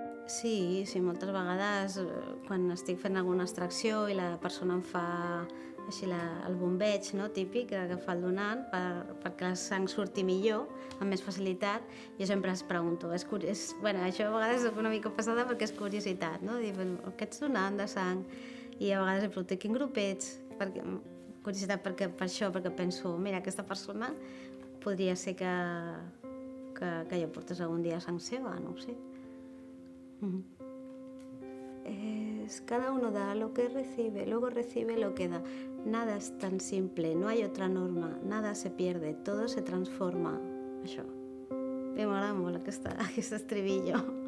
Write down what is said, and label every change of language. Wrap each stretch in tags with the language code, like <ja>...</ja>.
<ca>Sí, moltes vegades quan estic fent alguna extracció i la persona em fa així el bombeig, no, típic que fa el donant perquè la sang surti millor, amb més facilitat, jo sempre es pregunto, bueno, això a vegades és una mica passada perquè és curiositat, no? Dir, què ets donant de sang? I a vegades em pregunto, quin grup ets? Curiositat per això, perquè penso, mira, aquesta persona podria ser que jo portés algun dia sang seva, no ho sé.</ca> <es>Cada uno da lo que recibe, luego recibe lo que da. Nada es tan simple, no hay otra norma, nada se pierde, todo se transforma.</es> <ca>Això. M'agrada molt aquest estribillo.</ca>